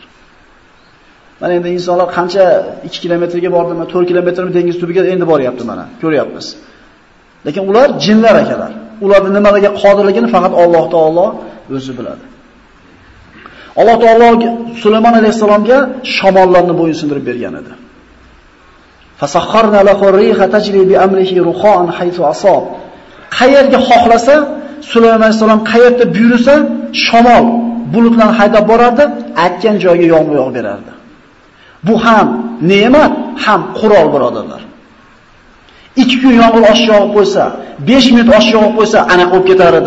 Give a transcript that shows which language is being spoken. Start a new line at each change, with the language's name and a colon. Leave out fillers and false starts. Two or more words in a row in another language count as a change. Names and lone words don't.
Uzbek: Mana endi insonlar qancha 2 kilometrga bordimi, 4 kilometrmi dengiz tubiga endi boryapti mana, ko'ryapmiz. Lekin ular jinlar akalar. Ularning nimalarga qodirligini faqat Alloh taolo o'zi biladi. Alloh taolo Sulaymon alayhisalomga shamollarni bo'yinsindirib bergan edi.
Arabic: فسخرنا له الريح تجري بأمره رخاء حيث أصاب.
Uzbek: Qayerga xohlasa, Sulaymon alayhisalom qayerda buyursa, shamol bulutlarni haydab borardi, aytgan joyga yomg'ir yog'ib berardi. Bu ham ne'mat, ham qurol, birodarlar. 2 kun yomg'ir oshib yog'ib qo'ysa, 5 minut oshib yog'ib qo'ysa, ana qo'yib ketar edi.